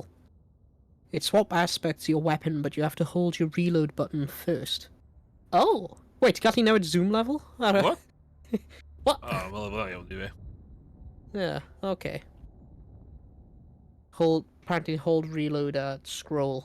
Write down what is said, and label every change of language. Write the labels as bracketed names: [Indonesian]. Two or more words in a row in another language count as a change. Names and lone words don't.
[English] It swap aspects of your weapon, but you have to hold your reload button first. Oh! Wait, [Welsh] ti'n gallu newid [English] zoom level? What? What? [Welsh] O, wel, fel iawn i fi. [English] Yeah, okay. Apparently hold reload scroll.